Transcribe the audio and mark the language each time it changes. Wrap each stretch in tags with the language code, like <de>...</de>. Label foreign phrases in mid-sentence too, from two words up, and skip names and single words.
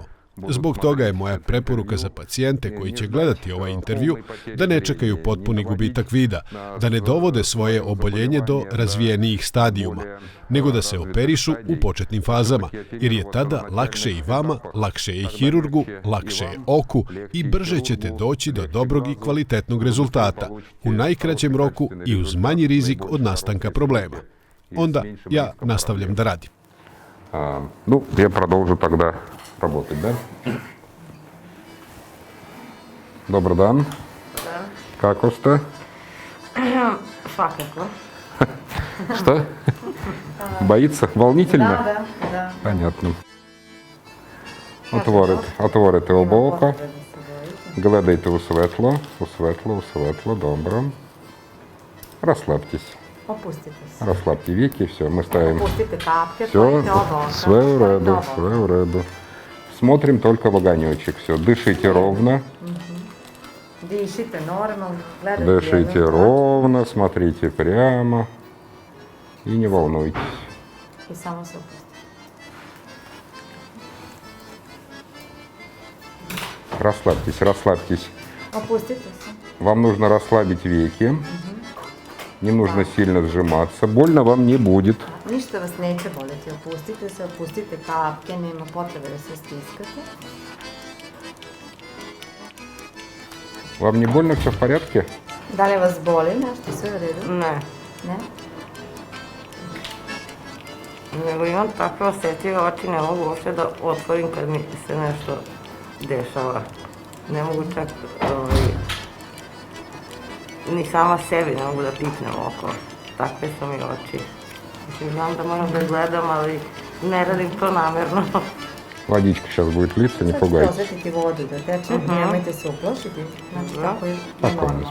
<sr>Zbog toga je moja preporuka za pacijente koji će gledati ovaj intervju da ne čekaju potpuni gubitak vida, da ne dovode svoje oboljenje do razvijenijih stadijuma, nego da se operišu u početnim fazama, jer je tada lakše i vama, lakše je i hirurgu, lakše je oku i brže ćete doći do dobrog i kvalitetnog rezultata, u najkraćem roku i uz manji rizik od nastanka problema. Onda ja nastavljam da radim.</sr> <ru>Я продолжу тогда работать, да?</ru> <sr>Dobar dan. Da. Kako ste? Svakako.</sr> <ru>Что? Боится? Волнительно?</ru> <sr>Da.</sr> <ru>Понятно.</ru> <sr>Отворите оба ока. Gledajte u svetlo, dobro.</sr> <ru>Расслабьтесь.</ru> <sr>Opustite se.</sr> <ru>Расслабьте веки, все, мы ставим.</ru> <sr>Opustite kapke,</sr> <ru>Все,</ru> <sr>otvorite oba oka. все в реду.</sr> <ru>Смотрим только в огонечек, все, дышите ровно.</ru> <sr>Dišite normalno, gledajte</sr> <ru>Дышите ровно, смотрите прямо и не волнуйтесь.</ru> <sr>I samo se opustite.</sr> <ru>Расслабьтесь.</ru> <sr>Opustite se.</sr> <ru>Вам нужно расслабить веки. Не нужно сильно сжиматься. Больно вам не будет.</ru> <sr>Ništa vas neće boleti, opustite se, opustite kapke, nema potrebe da se stiskate.</sr> <ru>Вам не больно, все в порядке?</ru> <sr>Da li vas boli nešto, sve u redu? Ne, Ne? nego imam takve osjetljive oči, ne mogu uopšte da otvorim kad mi se nešto dešava. Ne mogu čak ni sama sebi ne mogu da pipnem oko. Takve su mi oči. Mislim, znam da moram da gledam, ali ne radim to namerno.</sr> <ru>Водичка сейчас будет литься, не</ru> <sr>Sad ćete</sr> <ru>пугайтесь.</ru> <sr>osjetiti vodu da teče, nemojte se uplošiti. Znači, tako je</sr> <ru>Спокойно,</ru> <sr>normalno.</sr>